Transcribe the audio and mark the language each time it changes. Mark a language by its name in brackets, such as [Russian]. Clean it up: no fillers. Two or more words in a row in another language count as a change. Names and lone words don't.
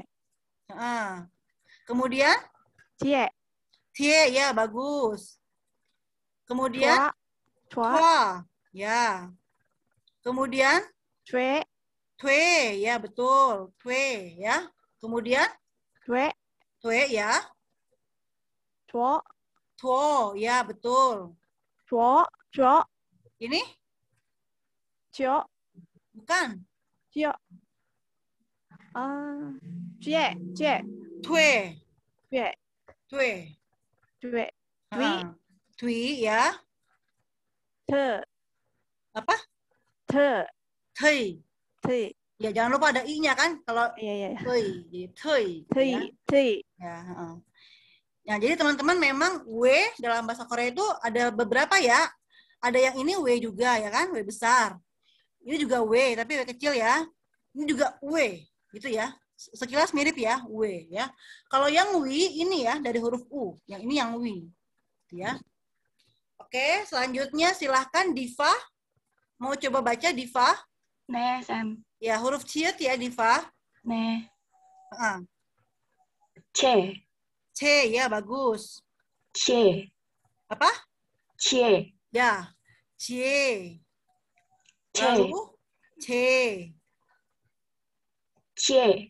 [Indonesian] Kemudian? Tie. Tie, ya, bagus. Kemudian? Tua. Ya. Kemudian? Tue. Tue, ya, betul. Tue, ya. Kemudian? Tue. Tue, ya. Tuo. Tuo, ya, betul. Tuo. Tuo. Ini? Cio. Bukan. Cio. Cie. Cie. Tue. Tue. Tue. Tue. Tui. Tui, ya. Te. Apa? Te. Tei. Te. Ya, jangan lupa ada i-nya kan? Kalau Iya. tei, jadi tei. Tei. Ya. Tei. Ya, Ya, jadi teman-teman memang W dalam bahasa Korea itu ada beberapa ya. Ada yang ini W juga ya kan, W besar. Ini juga W, tapi W kecil ya. Ini juga W, gitu ya. Sekilas mirip ya, W ya. Kalau yang W ini ya dari huruf U, yang ini yang W, gitu ya. Oke, selanjutnya silahkan Diva. Mau coba baca Diva? [Korean] 네, 쌤. [Indonesian] Ya, huruf ciut ya Diva. [Korean] 네. [Indonesian] C. C, ya bagus. [Korean] 치. [Indonesian] Apa? [Korean] 치. [Indonesian] Ya, C. Lalu C. [Korean] 치.